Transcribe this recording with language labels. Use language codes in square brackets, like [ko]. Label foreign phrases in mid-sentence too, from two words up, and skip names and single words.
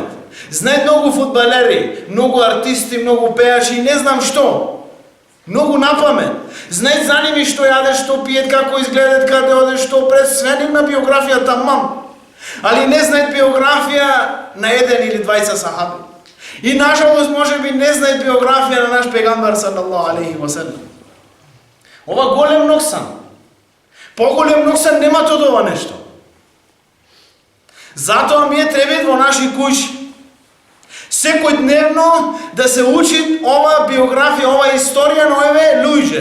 [mk] Знаат многу фудбалери, многу артисти, многу пејачи и не знам што. Многу на памет. Знаат за ними што јадат, што пијат, како изгледат, каде одат, што пред све нивна биографија тамам. Али не знаат биографија на еден или двајца сахаби. И нажалост можеби не знаат биографија на наш пегамбар [ar] صلى الله عليه وسلم. [mk] Ова голем ноксан. Поголем ноксан нема од ова нешто. Затоа ми треба во наши куќи секој дневно да се учи ова биографија, ова историја на овие луѓе.